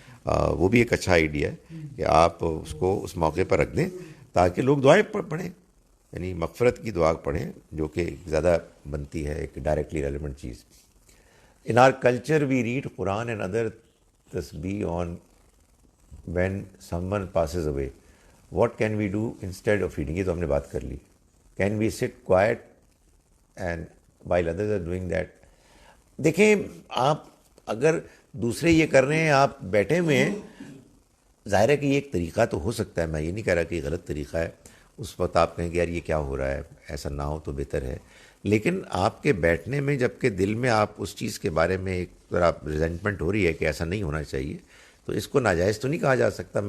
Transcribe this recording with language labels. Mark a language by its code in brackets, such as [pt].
[ur] وہ بھی ایک اچھا آئیڈیا ہے کہ آپ اس کو اس موقع پر رکھ دیں تاکہ لوگ دعائیں پڑھیں, یعنی مغفرت کی دعا پڑھیں جو کہ زیادہ بنتی ہے ایک ڈائریکٹلی ریلیونٹ چیز. [en] In our culture we read Quran and other تسبیح on when someone passes away, what can we do instead of eating? [ur] یہ تو ہم نے بات کر لی. [en] Can we sit quiet and while others are doing that? [ur] دیکھیں آپ اگر دوسرے یہ کر رہے ہیں آپ بیٹھے ہوئے ہیں, ظاہر ہے کہ یہ ایک طریقہ تو ہو سکتا ہے, میں یہ نہیں کہہ رہا کہ یہ غلط طریقہ ہے. اس وقت آپ کہیں کہ یار یہ کیا ہو رہا ہے, ایسا نہ ہو تو بہتر ہے. لیکن آپ کے بیٹھنے میں جب کہ دل میں آپ اس چیز کے بارے میں ایک ذرا ریزنٹمنٹ ہو رہی ہے کہ ایسا نہیں ہونا چاہیے, تو اس کو ناجائز تو نہیں کہا جا سکتا.